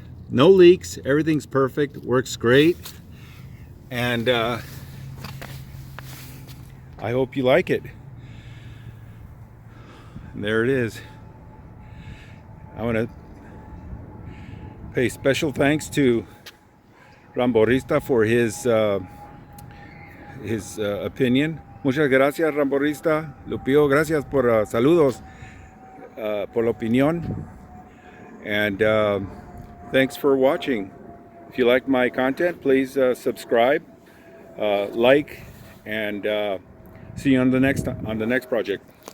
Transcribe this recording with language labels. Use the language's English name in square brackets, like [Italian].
[English] No leaks, everything's perfect, works great. And I hope you like it. And there it is. I want to pay special thanks to Arborist for his opinion. [Spanish] Muchas gracias, Arborist. Lupio, gracias por saludos, por la opinión. [English] And thanks for watching. If you like my content, please subscribe, like, and see you on the next project.